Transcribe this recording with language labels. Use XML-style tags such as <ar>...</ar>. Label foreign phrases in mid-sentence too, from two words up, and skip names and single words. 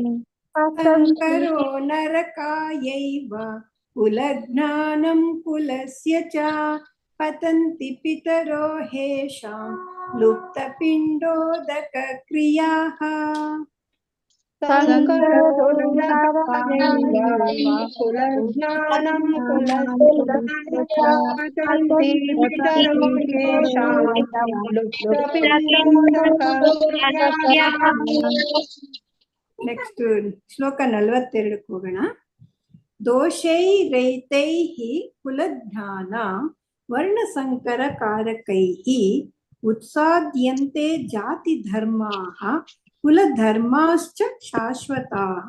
<sa>ಸಂಕರೋ ನರಕಾಯೈವ ಕುಲಜ್ಞಾನಂ ಕುಲಸ್ಯ ಚ ಪತಂತಿ ಪಿತರೋ ಹೇಷಾಂ ಲುಪ್ತಪಿಂಡೋದಕ ಕ್ರಿಯಾಃ. ಸಂಕರೋ ನರಕಾಯೈವ ಕುಲಜ್ಞಾನಂ ಕುಲಸ್ಯ ಚ ಪತಂತಿ ಪಿತರೋ ಹೇಷಾಂ ಲುಪ್ತಪಿಂಡೋದಕ ಕ್ರಿಯಾಃ.</sa> <kn>ನೆಕ್ಸ್ಟ್ ಶ್ಲೋಕ 42 ಹೋಗೋಣ.</kn> <sa>ದೋಷೈ ರೈತೈಃ ಕುಲಜ್ಞಾನ ವರ್ಣಸಂಕರ ಕಾರಕೈಃ ಉತ್ಸಾದ್ಯಂತೆ ಜಾತಿ ಧರ್ಮಾಃ ಕುಲಧರ್ಮಾಶ್ಚ ಶಾಶ್ವತಾಃ.</sa>